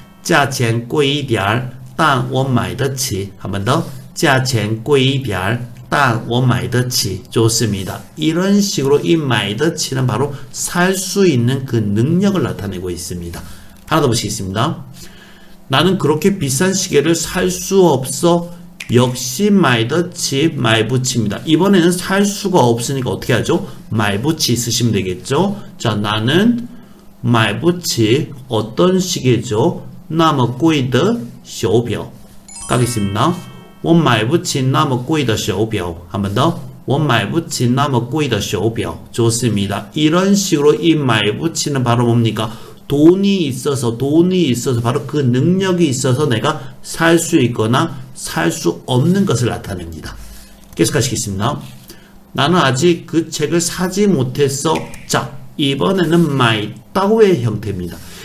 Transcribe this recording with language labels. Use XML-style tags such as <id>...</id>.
<zh>价钱贵一点但我买得起. 한 번 더. 价钱贵一点但我买得起. 좋습니다.</zh> <ko>이런 식으로 이 买得起는 바로 살 수 있는 그 능력을 나타내고 있습니다. 하나 더 보시겠습니다. 나는 그렇게 비싼 시계를 살 수 없어. 역시 买得起, 买不起입니다. 이번에는 살 수가 없으니까 어떻게 하죠? 买不起 쓰시면 되겠죠? 자, 나는 买不起 어떤 시계죠?</ko> <zh>那么贵的手表. 가겠습니다. 我买不起那么贵的手表.</zh> <ko>한 번 더.</ko> <zh>我买不起那么贵的手表.</zh> <ko>좋습니다. 이런 식으로 이 买不起는 바로 뭡니까? 돈이 있어서 바로 그 능력이 있어서 내가 살 수 있거나 살 수 없는 것을 나타냅니다. 계속 하시겠습니다. 나는 아직 그 책을 사지 못했어. 자, 이번에는 买到의 형태입니다.</ko>